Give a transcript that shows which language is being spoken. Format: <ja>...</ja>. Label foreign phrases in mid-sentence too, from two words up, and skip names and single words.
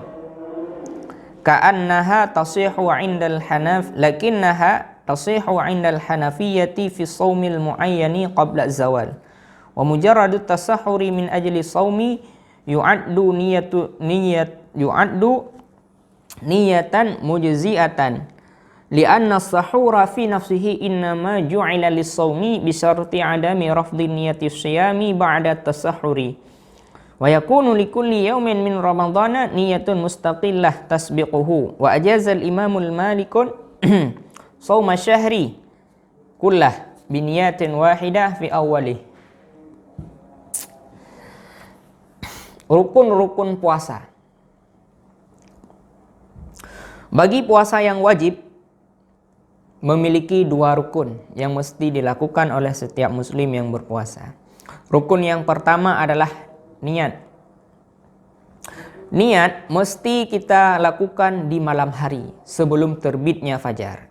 <ar>كأنها تصح عند الحنف لكنها تصح عند الحنفية في صوم المعين قبل الزوال. ومجرد التسحر من أجل الصوم يعد نية مجزئة لأن السحور في نفسه إنما جعل للصوم بشرط عدم رفض نية الصيام بعد التسحر ويكون لكل يوم من رمضان نية مستقلة تسبقه وأجاز الإمام مالك صوم شهر كله بنية واحدة في أوله.</ar> <id>Rukun-rukun puasa. Bagi puasa yang wajib memiliki dua rukun yang mesti dilakukan oleh setiap muslim yang berpuasa. Rukun yang pertama adalah niat. Niat mesti kita lakukan di malam hari sebelum terbitnya fajar.</id>